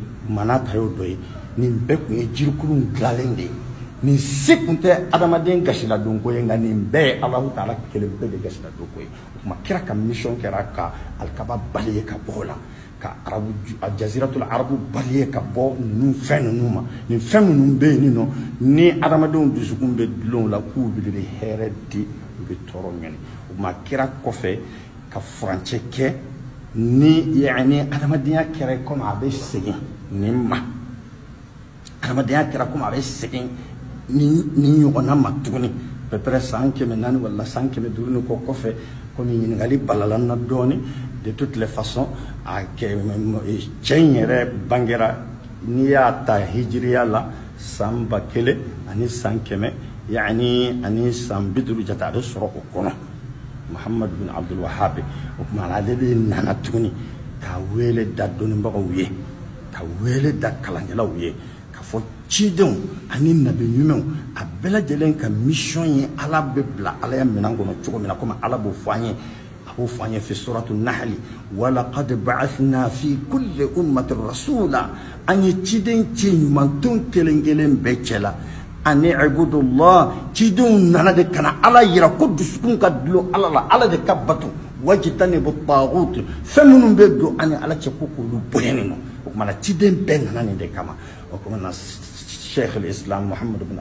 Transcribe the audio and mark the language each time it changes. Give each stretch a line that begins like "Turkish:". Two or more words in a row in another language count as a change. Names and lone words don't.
Bambara: manata y'o dɔ ye nin bɛɛ tun ye jirikurun dilanlen de ye nin si tun tɛ adamaden gasiladonko ye nka nin bɛɛ ye Alahu Taala kelen bɛɛ de gasiladonko ye o tuma kira ka mission kɛra ka alikaba bali ye ka bɔ o la ka arabu
Arabic: جزيرة العرب
Bambara: bali ye ka bɔ ninnu fɛn ninnu ma nin fɛn minnu bɛ yen nɔ ni adamadenw dusukun bɛ dulon la k'u bɛ hɛrɛ di u bɛ tɔɔrɔ ɲini o tuma kira kɔfɛ ka furancɛ kɛ ni yani adamadenya kɛra komi a bɛ segin nin ma adamadenya kɛra komi a bɛ segin ni ɲɔgɔnna ma tuguni peut-être san 400 wala san 500 ni kɔ kɔfɛ komi ɲininkali balala n na dɔɔni
French: de toutes les façons
Bambara: a kɛ cɛ in yɛrɛ bangera n'i y'a ta hijiriya la san 1000 ani san 100 yani ani san 50 jate a bɛ sɔrɔ o kɔnɔ Muhammad bin Abdul Wahhab o tuma ale de nana tuguni ka wele da dɔnnibagaw ye ka wele da kalankɛlaw ye ka fɔ cidenw ani nabi ɲumanw a bɛɛ lajɛlen ka mission ye Ala bɛ bila Ala ya minɛn kɔnɔ cogo min na komi Ala b'o fɔ an ye a b'o fɔ an ye
Arabic: في سورة النحل ولقد بعثنا في كل أمة رسولا
Bambara: an ye ciden cɛ ɲumanton kelen kelen bɛɛ cɛ la ani ibudullah cidenw nana de kana Ala yira ko dusukun ka dulon Ala la Ala de ka bato
Arabic: واجتنبوا الطاغوت
Bambara: fɛn minnu bɛ don ani Ala cɛ ko k'olu bonya nɔ o kumana ciden bɛɛ nana nin de kama o kumana Sheikh al-Islam Muhammad bin